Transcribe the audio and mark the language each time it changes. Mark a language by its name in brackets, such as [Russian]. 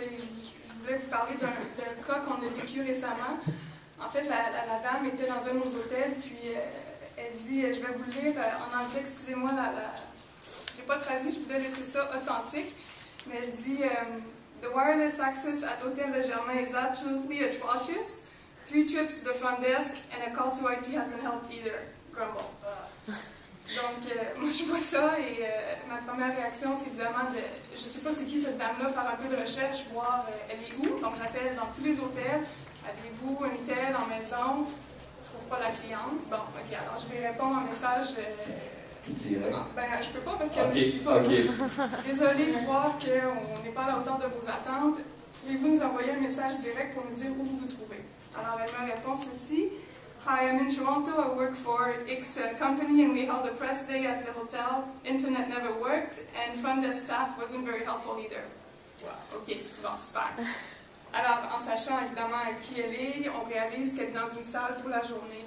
[French] Et je voulais vous parler d'un cas qu'on a vécu récemment. En fait, la dame était dans un de nos hôtels, puis elle dit, je vais vous le lire en anglais, excusez-moi, je n'ai pas traduit, je voulais laisser ça authentique, mais elle dit [English] The wireless access at Hotel Le Germain is absolutely atrocious. 3 trips to the front desk and a call to IT hasn't helped either. Grumble. [French] Donc, moi je vois ça et ma première réaction c'est évidemment de, je sais pas c'est qui cette dame-là, faire un peu de recherche, voir elle est où. Donc j'appelle dans tous les hôtels. Avez-vous une telle en maison? Je ne trouve pas la cliente. Bon, ok, alors je vais répondre en message Direct. Ben, je peux pas parce qu'elle Ok, ne me suit pas. ok. Désolée de voir qu'on n'est pas à la hauteur de vos attentes. Pouvez-vous nous envoyer un message direct pour nous dire où vous vous trouvez? Alors, elle me répond ceci. [English] Hi, I'm in Toronto. I work for X company and we held a press day at the hotel. Internet never worked and front desk staff wasn't very helpful either. [French] Wow. OK, bon, super. Alors, en sachant évidemment qui elle est, on réalise qu'elle est dans une salle pour la journée.